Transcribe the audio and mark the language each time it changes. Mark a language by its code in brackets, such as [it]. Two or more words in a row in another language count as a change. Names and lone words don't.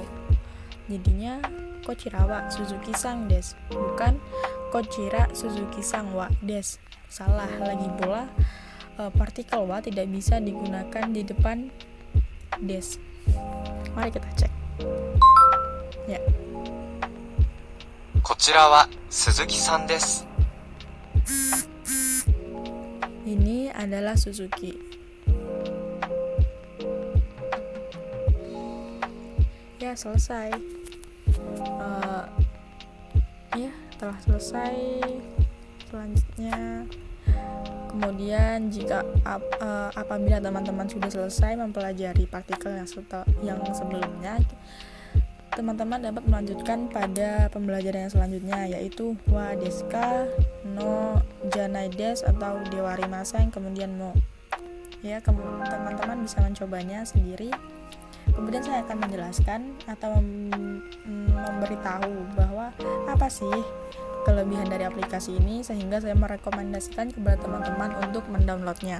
[id] Jadinya [ja] こちらは 鈴木 さん です, [id] bukan [ja] こちら 鈴木 さん は です. [id] Salah lagi pula, partikel wa tidak bisa digunakan di depan desu. Mari kita cek ya. [ja] こちらは鈴木さんです。 [id] Ini adalah Suzuki. Ya, selesai. Ya, telah selesai. Selanjutnya, kemudian jika apabila teman-teman sudah selesai mempelajari partikel yang sebelumnya, teman-teman dapat melanjutkan pada pembelajaran yang selanjutnya, yaitu [ja] は です か, の じゃない です [id] atau dewarimasen, kemudian mo. Ya, teman-teman bisa mencobanya sendiri. Kemudian saya akan menjelaskan atau memberitahu bahwa apa sih kelebihan dari aplikasi ini, sehingga saya merekomendasikan kepada teman-teman untuk mendownloadnya.